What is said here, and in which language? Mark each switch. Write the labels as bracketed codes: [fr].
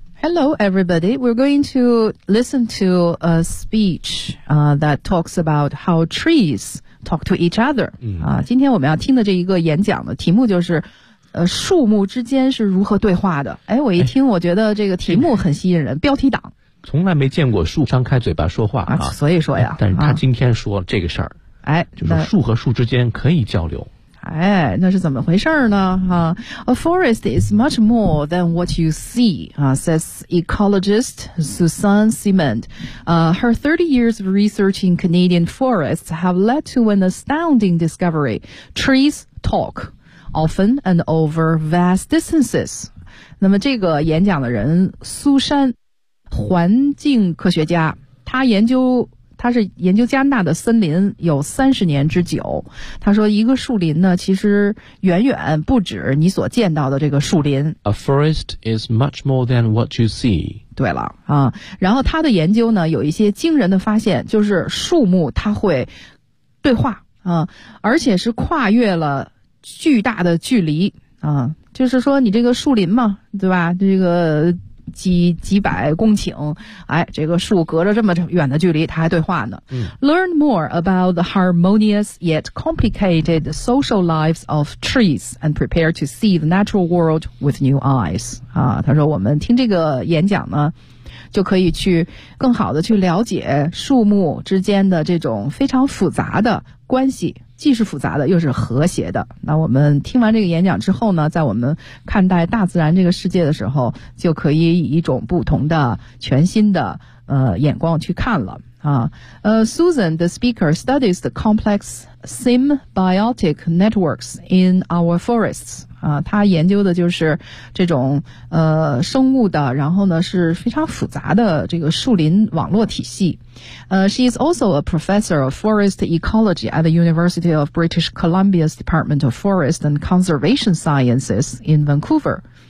[en] Hello everybody, we're going to listen to a speech that talks about how trees talk to each other、 [zh] 今天我们要听的这一个演讲的题目就是树木之间是如何对话的。哎，我一听我觉得这个题目很吸引人，标题党从来没见过树张开嘴巴说话所以说呀，但是他今天说这个事儿、就是树和树之间可以交流。哎，那是怎么回事呢？ [en] A forest is much more than what you see, says ecologist Suzanne Simond. Her 30 years of research in Canadian forests have led to an astounding discovery. Trees talk, often and over vast distances. [zh] 那么这个演讲的人苏珊，环境科学家，他是研究加拿大的森林有30年之久。他说一个树林呢，其实远远不止你所见到的这个树林。 [en] A forest is much more than what you see. [zh] 对了啊，然后他的研究呢有一些惊人的发现，就是树木它会对话啊，而且是跨越了巨大的距离啊，就是说你这个树林嘛，对吧，这个几百公顷，哎，这个树隔着这么远的距离它还对话呢。 [en] Learn more about the harmonious yet complicated social lives of trees and prepare to see the natural world with new eyes. [zh] 啊，他说我们听这个演讲呢就可以去更好的去了解树木之间的这种非常复杂的关系，既是复杂的又是和谐的。那我们听完这个演讲之后呢，在我们看待大自然这个世界的时候，就可以以一种不同的全新的眼光去看了啊。 [en] Susan, the speaker, studies the complex symbiotic networks in our forests. [zh] 啊，他研究的就是这种生物的，然后呢是非常复杂的这个树林网络体系。 [en] She is also a professor of forest ecology at the University of British Columbia's Department of Forest and Conservation Sciences in Vancouver.